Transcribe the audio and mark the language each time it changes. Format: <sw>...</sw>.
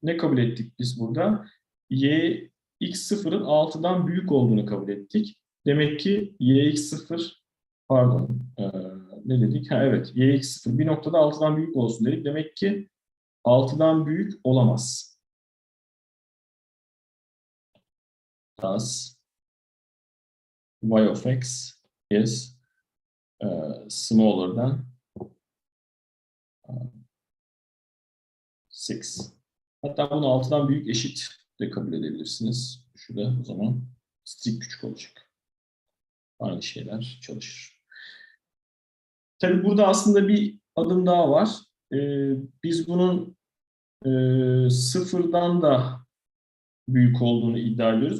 <tr>Ne kabul ettik biz burada? x0'ın 6'dan büyük olduğunu kabul ettik. Demek ki yx0 pardon ne dedik? Evet, yx0 bir noktada 6'dan büyük olsun dedik. Demek ki 6'dan büyük olamaz.</tr> <en>Thus, y of x is smaller than 6.</en> <tr>Hatta bunu 6'dan büyük eşit de kabul edebilirsiniz. Şu da o zaman strict küçük olacak. Aynı şeyler çalışır. Tabii burada aslında bir adım daha var. Biz bunun sıfırdan da büyük olduğunu iddia ediyoruz.</tr>